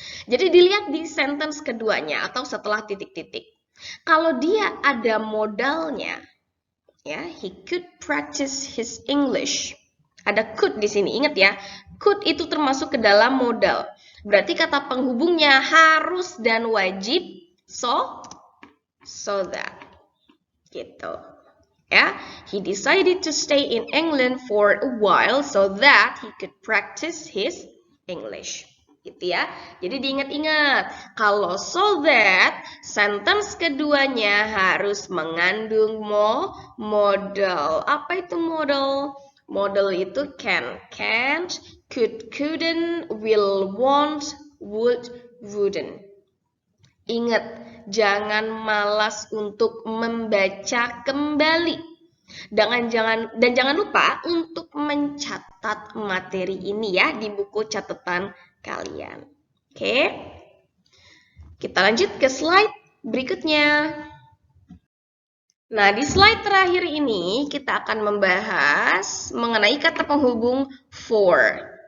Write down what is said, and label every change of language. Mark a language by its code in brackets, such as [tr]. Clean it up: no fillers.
[id] Jadi dilihat di sentence keduanya atau setelah titik-titik. Kalau dia ada modalnya, ya, [en] he could practice his English. [id] Ada could di sini, ingat ya. Could itu termasuk ke dalam modal. Berarti kata penghubungnya harus dan wajib so that. Gitu. [en] Ya, he decided to stay in England for a while so that he could practice his English. [id] Gitu ya. Jadi diingat-ingat, kalau so that, sentence keduanya harus mengandung modal. Apa itu modal? Modal itu can, can't, could, couldn't, will, won't, would, wouldn't. Ingat, jangan malas untuk membaca kembali. Dan jangan lupa untuk mencatat materi ini ya di buku catatan kalian. Oke. Kita lanjut ke slide berikutnya. Nah, di slide terakhir ini kita akan membahas mengenai kata penghubung for.